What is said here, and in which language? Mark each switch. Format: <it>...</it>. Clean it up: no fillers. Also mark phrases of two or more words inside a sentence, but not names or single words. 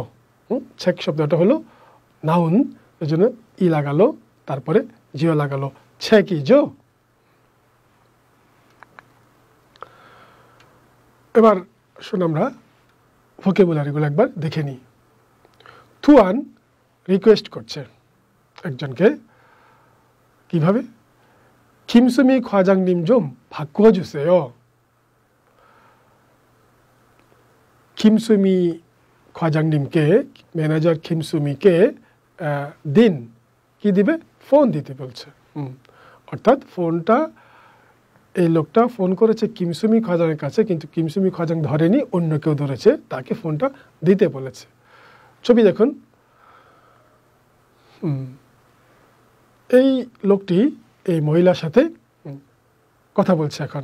<bn>ছেক শব্দটা হলো নাউন, এর জন্য ই লাগালো, তারপরে জিও লাগালো,</bn> <ko>책 이 지요.</ko> <bn>এবার শুন আমরা ভোকাবুলারিগুলো একবার দেখে নিই। থুয়ান রিকোয়েস্ট করছে একজনকে, কিভাবে?</bn> <ko>김수미 과장님 좀 바꿔주세요। 김수미 과장님께,</ko> <bn>ম্যানেজার 김수미কে দিন, কি দিবে? ফোন দিতে বলছে। অর্থাৎ ফোনটা এই লোকটা ফোন করেছে কিমসুমি খোয়াজাংয়ের কাছে, কিন্তু কিমসুমি খোয়াজাং ধরেনি, অন্য কেউ ধরেছে, তাকে ফোনটা দিতে বলেছে। ছবি দেখুন, এই লোকটি এই মহিলার সাথে কথা বলছে এখন।</bn>